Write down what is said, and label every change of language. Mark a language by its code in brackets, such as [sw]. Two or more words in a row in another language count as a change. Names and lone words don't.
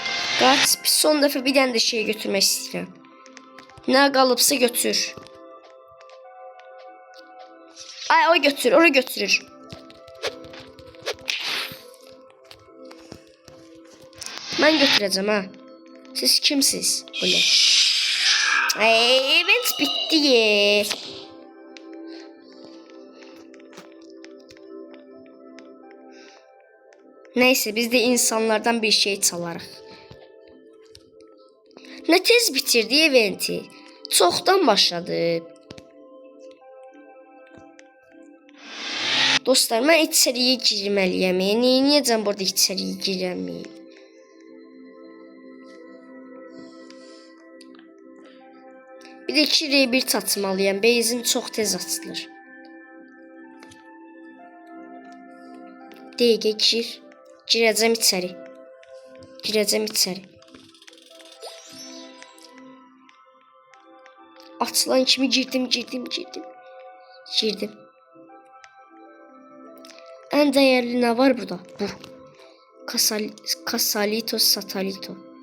[az] Qaç. Son dəfə bir dənə də şey götürmək istəyirəm. Nə qalıbsa götür. O götürür. Mən götürəcəm ha. Siz kimsiz? Böyle. Event bitti ye. [tr] Neyse biz de insanlardan bir şey çalarıq. Ne tez bitirdi eventi. [az] Çoxdan başladı. Dostlar, mən içəriyə girməliyəm. Neyəcəm burada içəriyə girəməyim? Bir de 2R1 atmalıyam. Beyzim çox tez açılır. Dəqiqə gir. Girəcəm içəri. Açılan kimi girdim. [tr] En değerli ne var burada? Bu. Casalito Satalito.